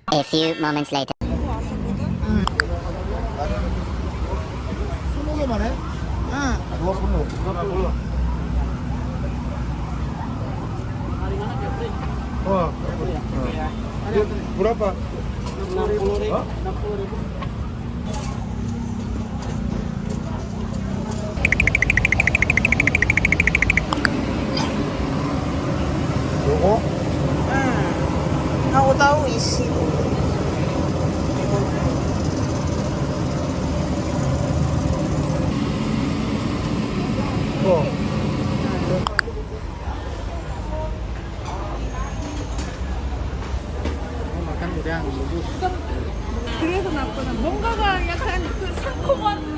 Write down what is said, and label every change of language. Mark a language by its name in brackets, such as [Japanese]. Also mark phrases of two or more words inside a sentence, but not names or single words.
[English] few moments later. [Korean] 스무 개만 해? 응. 누가 손을 누가 몰라. [Indonesian] Berapa? 60.000. Hah? 60.000. [Korean] 요거? 응. 하고 따로 20. 뭐? [Indonesian] makan udang rebus. [Korean] 그래서 났구나. 뭔가가 약간 그 상콤한